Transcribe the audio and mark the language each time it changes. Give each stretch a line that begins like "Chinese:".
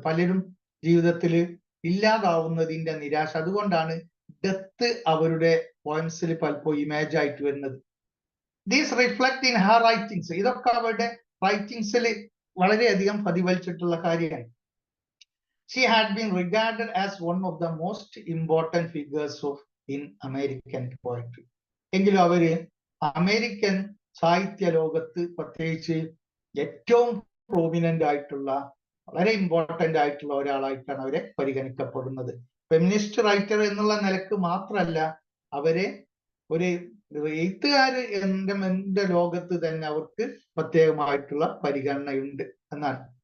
Malayalam: പലരും ജീവിതത്തിൽ ഇല്ലാതാവുന്നതിന്റെ നിരാശ. അതുകൊണ്ടാണ് ഡെത്ത് അവരുടെ പോയിന്റ്സിൽ പലപ്പോഴും ഇമേജ് ആയിട്ട് വരുന്നത്.
English: These reflect in her writings.
Malayalam: ഇതൊക്കെ അവരുടെ റൈറ്റിംഗ്സിൽ വളരെയധികം പ്രതിഫലിച്ചിട്ടുള്ള കാര്യമാണ്.
English: She had been regarded as one of the most important figures in American poetry.
Malayalam: എങ്കിലും അവര് അമേരിക്കൻ സാഹിത്യ ലോകത്ത് പ്രത്യേകിച്ച് ഏറ്റവും പ്രോമിനന്റ് ആയിട്ടുള്ള, വളരെ ഇമ്പോർട്ടന്റ് ആയിട്ടുള്ള ഒരാളായിട്ടാണ് അവരെ പരിഗണിക്കപ്പെടുന്നത്. ഫെമിനിസ്റ്റ് റൈറ്റർ എന്നുള്ള നിലക്ക് മാത്രമല്ല, അവരെ ഒരു എഴുത്തുകാര് എന്റെ ലോകത്ത് തന്നെ അവർക്ക് പ്രത്യേകമായിട്ടുള്ള പരിഗണനയുണ്ട് എന്നാണ്.